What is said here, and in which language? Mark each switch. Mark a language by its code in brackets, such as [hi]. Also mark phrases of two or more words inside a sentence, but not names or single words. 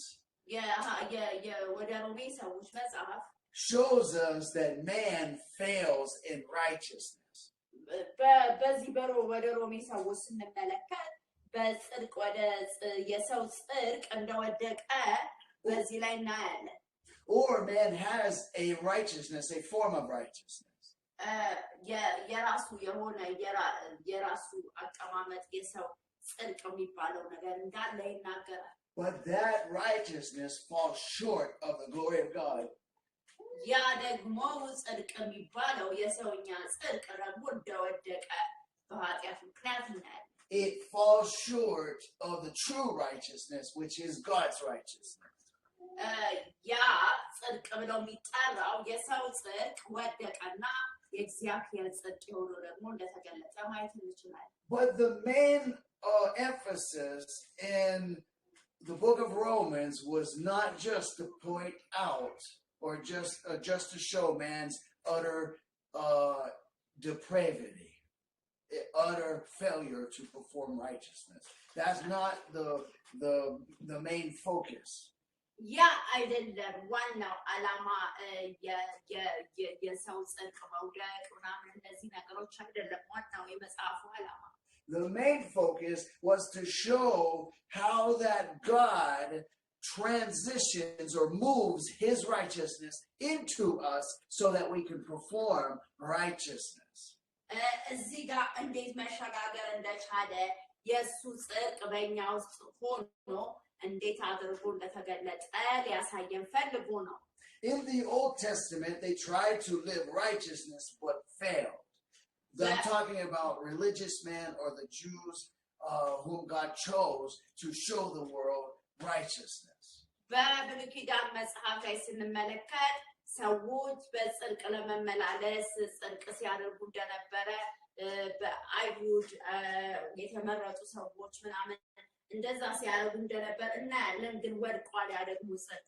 [am] ወደ ሮሜ ሰዎች መጽሐፍ [en] shows us that man fails in righteousness. [am] በዚህ ወደ ሮሜ ሰዎች ስንመለከት በጽድቅ ወደ የሰው ጽድቅ እንደወደቀ በዚህ ላይ እናያለን [en] or man has a righteousness a form of righteousness [am] የራሱ የሆነ የራሱ አቀማመጥ የሰው ጽድቅ የሚባለው ነገር እንዳለ ይናገራል [en] but that righteousness falls short of the glory of God [am] ያ ደግሞ ጽድቅ የሚባለው የሰውኛ ጽድቅ ደግሞ እንደወደቀ በኃጢአት ምክንያት እናያለን [en] it falls short of the true righteousness which is God's righteousness [am] ያ ጽድቅ ብለው የሚጠራው የሰው ጽድቅ ወደቀና የእግዚአብሔር ጽድቅ የሆነው ደግሞ እንደተገለጸ ማየት እንችላለን [en] but the main emphasis in the book of Romans was not just to point out or just to show man's utter depravity, utter failure to perform righteousness. That's not the main focus. [am] ያ አይደለም ዋናው ዓላማ የሰው ጽድቅ መውደቅ ምናምን እነዚህ ነገሮች አይደለም ዋናው የመጽሐፉ ዓላማ [en] The main focus was to show how that God transitions or moves his righteousness into us so that we can perform righteousness. [am] እዚህ ጋር እንዴት መሸጋገር እንደቻለ የሱ ጽድቅ በእኛ ውስጥ ሆኖ እንዴት አድርጎ እንደተገለጠ ሊያሳየን ፈልጎ ነው [en] In the Old Testament they tried to live righteousness but failed. I'm talking about religious men or the Jews whom God chose to show the world righteousness. [am] በብሉይ ኪዳን መጽሐፍ ላይ ስንመለከት ሰዎች በጽድቅ ለመመላለስ ጽድቅ ሲያደርጉ እንደነበረ በአይሁድ የተመረጡ ሰዎች ምናምን እንደዛ ሲያደርጉ እንደነበር እናያለን። ግን ወድቋል ያ ደግሞ ጽድቅ